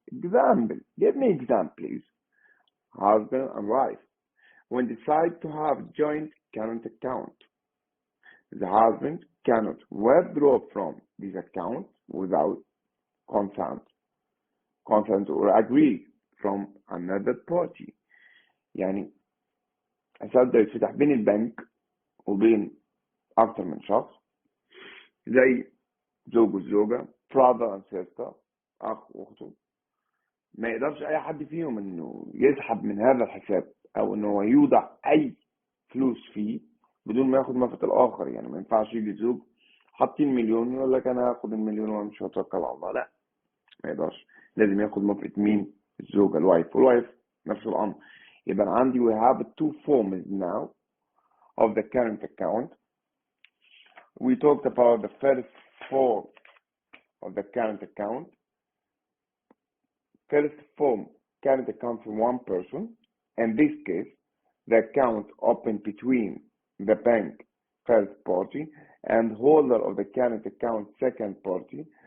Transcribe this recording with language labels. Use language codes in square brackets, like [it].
[en] Example, give me example, please. Husband and wife, when decide to have joint current account, the husband cannot withdraw from this account without consent or agree from another party. [ar] يعني الحساب ده يتفتح بين البنك وبين أكتر من شخص، زي زوج والزوجة، [en] brother and sister، [ar] أخ وأخته. ما يقدرش أي حد فيهم إنه يسحب من هذا الحساب أو إنه يوضع أي فلوس فيه بدون ما ياخد موافقة الآخر. يعني ما ينفعش يجي زوج حاطين مليون يقول لك أنا هاخد المليون وأمشي وأتوكل على الله، لا ما يقدرش، لازم ياخد موافقة مين؟ الزوجة، الوايف. والوايف نفس الأمر. يبقى عندي [en] we have two forms now of the current account. We talked about the first form of the current account. First form, current account for one person. In this case, the account opened between the bank first party and holder of the current account second party.